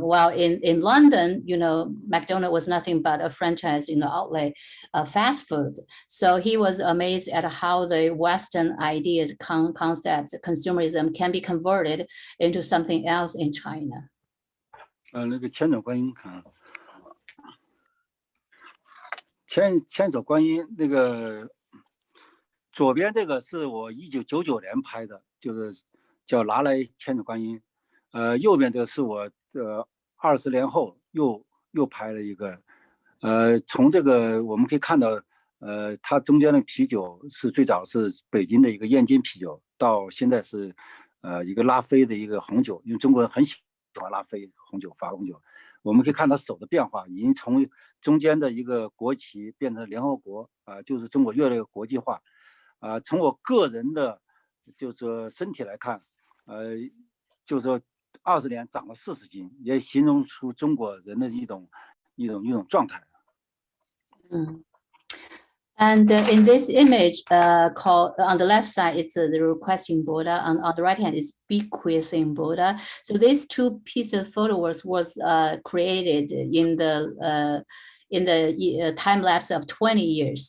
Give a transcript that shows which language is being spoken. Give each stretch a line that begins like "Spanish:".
English: While in London, McDonald's was nothing but a franchise, outlet, fast food. So he was amazed at how the Western ideas, concepts, consumerism can be converted into something else in China.
Chinese: 那个千手观音千手观音那个左边这个是我1999年拍的，就是叫拿来千手观音，右边这个是我20年后又拍了一个，从这个我们可以看到。它中间的啤酒是最早是北京的一个燕京啤酒，到现在是一个拉菲的一个红酒，因为中国人很喜欢拉菲红酒、法国红酒。我们可以看他手的变化，已经从中间的一个国旗变成联合国就是中国越来越国际化从我个人的就是说身体来看就是说20年长了40斤，也形容出中国人的一种状态。
English: And in this image, called on the left side, it's the requesting Buddha, and on the right hand is bequeathing Buddha. So these two pieces of photographs was created in the time lapse of 20 years.